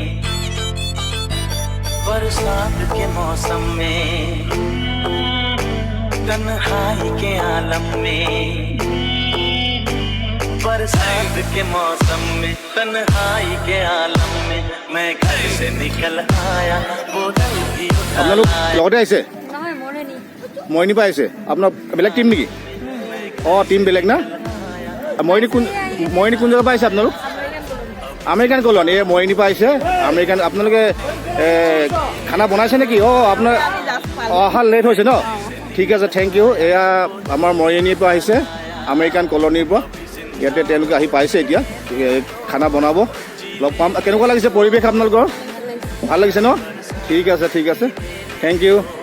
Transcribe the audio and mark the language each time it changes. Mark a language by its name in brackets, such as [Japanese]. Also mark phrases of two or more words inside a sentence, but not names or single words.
[Hindi] बरसात के मौसम में तन्हाई के आलम में बरसात के मौसम में तन्हाई के आलम में मैं घर से निकल आया बोतल भी [Assamese] আপোনালোক লগতে আহিছে নহয় মইনি পৰা আহিছে আপোনাৰ বেলেগ টিম নেকি অঁ টিম বেলেগ না মইনি কোন জেগাৰ পৰা আহিছে আপোনালোক আমেৰিকান কলন এই মইনি পৰা আহিছে আমেৰিকান আপোনালোকে খানা বনাইছে নেকি অঁ আপোনাৰ অহা লেট হৈছে ন ঠিক আছে [English] thank you [Assamese] এয়া আমাৰ মৰিয়নিৰ পৰা আহিছে আমেৰিকান কলনীৰ পৰা ইয়াতে তেওঁলোকে আহি পাইছে এতিয়া খানা বনাব লগ পাম কেনেকুৱা লাগিছে পৰিৱেশ আপোনালোকৰ ভাল লাগিছে ন ঠিক আছে [English] thank you